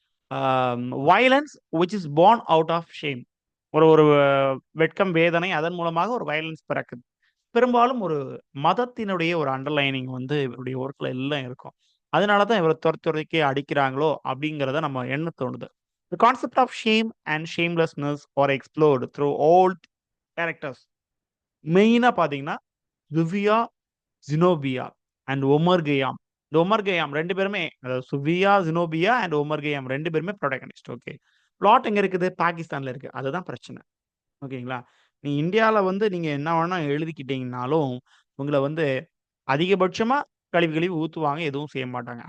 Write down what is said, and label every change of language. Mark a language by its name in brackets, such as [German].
[English] A violence which is born out of shame. [Tamil] ஒரு ஒரு வெட்கம், வேதனை அதன் மூலமாக ஒரு வயலன்ஸ் பிறக்குது. பெரும்பாலும் ஒரு மதத்தினுடைய ஒரு அண்டர்லைனிங் வந்து இவருடைய ஒர்க்ல எல்லாம் இருக்கும். அதனால தான் இவர தொரத்தி தொரத்தி அடிக்கிறாங்களோ அப்படிங்கிறத நம்ம எண்ண தோணுது. [English] The concept of shame and shamelessness are explored through all characters. [Tamil] மெயினா பார்த்தீங்கன்னா, சுஃபியா, ஜினோபியா அண்ட் ஒமர் கய்யாம். இந்த ஒமர் கய்யாம் 2 பேருமே அதாவது சுஃபியா, ஜினோபியா அண்ட் ஒமர் கய்யாம் 2 பேருமே புரோட்டகனிஸ்ட். ஓகே. பிளாட் எங்க இருக்குது? பாகிஸ்தான்ல இருக்கு. அதுதான் பிரச்சனை. ஓகேங்களா? நீ இந்தியால வந்து நீங்க என்ன வேணா எழுதிக்கிட்டீங்கனாலும், உங்கள வந்து அதிகபட்சமா கழுவி கழுவி ஊத்துவாங்க. எதுவும் செய்ய மாட்டாங்க.